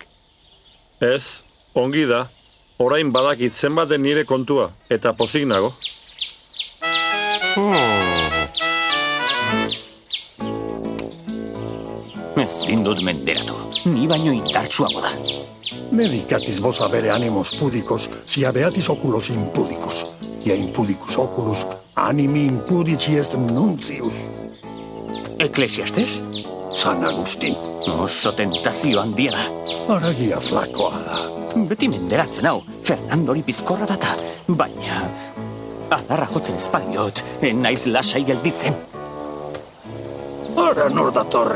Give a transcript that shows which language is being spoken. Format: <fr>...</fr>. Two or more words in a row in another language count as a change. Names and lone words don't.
<eu>Ez, ongi da. Orain badakit zenbaten nire kontua, eta pozik nago. Ezin dut menderatu, ni baino indartsuago da.</eu> <la>Medicatis vos avere animos pudicos, si habeatis oculos impudicos. Y a impudicus oculus, animi impudici est nuncius.</la> <eu>Eklesiastes? San Agustin. Oso tentazio handia da. Haragia flakoa da. Beti menderatzen hau, Fernandori bizkorra data. Baina, adarra jotzen espadiot, naiz lasai gelditzen. Hara nor datorren.</eu>